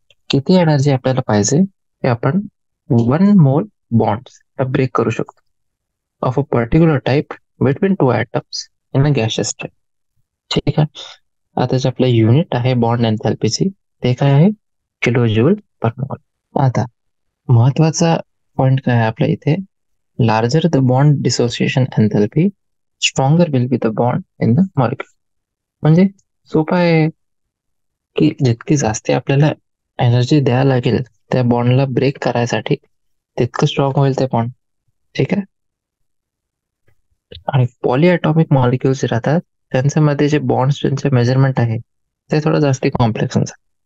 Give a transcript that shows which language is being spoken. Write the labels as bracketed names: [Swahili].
[Marathi] किती एनर्जी आपल्याला पाहिजे की आपण 1 मोल बॉन्ड्स ब्रेक करू शकतो [English] Of a particular type between two atoms in a gaseous state. [Marathi] ठीक आहे. आता जे आपलं युनिट आहे बॉन्ड एन्थॅल्पीची ते काय आहे? किलो जूल पर मोल. आता महत्वाचा पॉइंट काय आहे आपल्या इथे? [English] Larger the bond dissociation enthalpy stronger will be the bond in the molecule. [Marathi] म्हणजे सोपा आहे की जितकी जास्त आपल्याला एनर्जी द्यायला लागेल त्या बॉन्डला ब्रेक करायसाठी तितकं स्ट्रॉंग होईल ते बॉन्ड. ठीक आहे. आणि पॉलीएटॉमिक मॉलिक्युल्स जे राहतात त्यांच्यामध्ये जे बॉन्डचे मेजरमेंट आहे ते थोडं जास्त कॉम्प्लेक्स असतात.